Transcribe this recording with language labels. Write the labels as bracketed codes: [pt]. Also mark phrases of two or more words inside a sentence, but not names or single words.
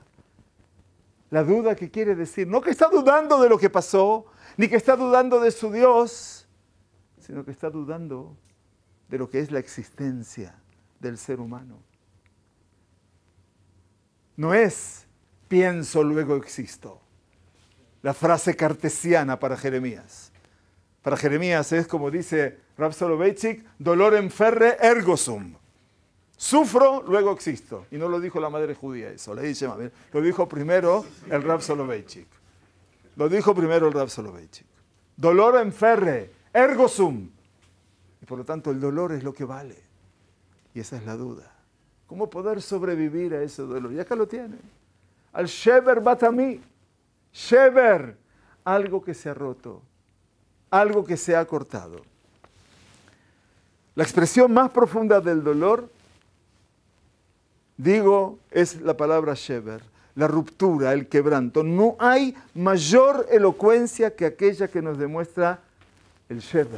[es] La duda que quiere decir, no que está dudando de lo que pasó, ni que está dudando de su Dios, sino que está dudando de lo que es la existencia del ser humano. No es pienso, luego existo. La frase cartesiana para Jeremías. Para Jeremías es como dice Rav Soloveitchik, [la] dolorem ferre ergo sum. [es] Sufro, luego existo. Y no lo dijo la madre judía eso, lo dijo primero el Rav Soloveitchik. Lo dijo primero el Rav Soloveitchik. [la] Dolorem ferre ergo sum. [es] Y por lo tanto el dolor es lo que vale. Y esa es la duda. ¿Cómo poder sobrevivir a ese dolor? Y acá lo tienen. [he] על שבר בת עמי. שבר. [es] Algo que se ha roto. Algo que se ha cortado. La expresión más profunda del dolor, digo, es la palabra shever. La ruptura, el quebranto. No hay mayor elocuencia que aquella que nos demuestra el shever.